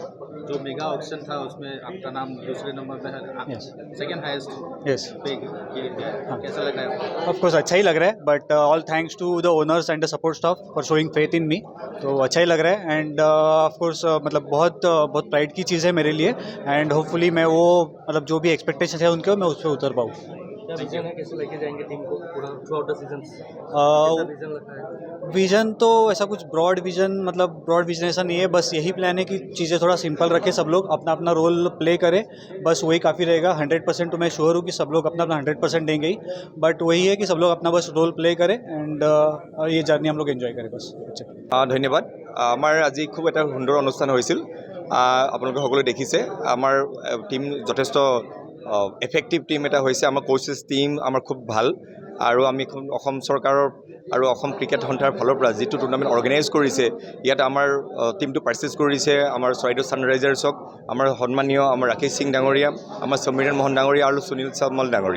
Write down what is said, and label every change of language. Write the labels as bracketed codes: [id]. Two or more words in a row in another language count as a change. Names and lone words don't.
[hi] जो [en] mega auction [hi] था उसमें आपका नाम दूसरे नंबर पे है, [en] second highest [hi] पे ये गया। कैसा लग रहा है? [en] ऑफकोर्स [hi] अच्छा ही लग रहा है [en] but all thanks to the owners and the support staff for showing faith in me. [hi] तो अच्छा ही लग रहा है [en] and of course [hi] मतलब बहुत प्राइड की चीज़ है मेरे लिए [en] and hopefully [hi] मैं वो मतलब जो भी एक्सपेक्टेशन है उनके मैं उस पर उतर पाऊँ। क्या विजन है, कैसे लेके जाएंगे टीम को पूरा [en] throughout the season? [hi] विजन लगता है? विजन तो ऐसा कुछ [en] broad vision [hi] ऐसा नहीं है, बस यही प्लान है कि चीज़ें थोड़ा सिंपल रखें, सब लोग अपना अपना [en] role play [hi] करें, बस वही काफ़ी रहेगा। 100% तो मैं श्योर हूँ कि सब लोग अपना अपना 100% देंगे ही, बट वही है कि सब लोग अपना बस [en] role play [hi] करें एंड ये जर्नी हम लोग एंजॉय करें बस। [as] ধন্যবাদ। আমাৰ আজি খুব এটা সুন্দৰ অনুষ্ঠান হৈছিল। আপোনালোকে সকলোৱে দেখিছে আমাৰ টিম যথেষ্ট [en] effective team [as] এটা হৈছে। আমাৰ [en] coaches team [as] আমাৰ খুব ভাল আৰু আমি অসম চৰকাৰৰ আৰু অসম ক্ৰিকেট সন্থাৰ ফালৰ পৰা যিটো টুৰ্ণামেণ্ট অৰ্গেনাইজ কৰিছে ইয়াত আমাৰ টিমটো পাৰ্চেছ কৰিছে আমাৰ চৰাইদেউ ছানৰাইজাৰ্ছক, আমাৰ সন্মানীয় আমাৰ ৰাকেশ সিং ডাঙৰীয়া, আমাৰ সমীৰণ মোহন ডাঙৰীয়া আৰু সুনীল চামল ডাঙৰীয়া।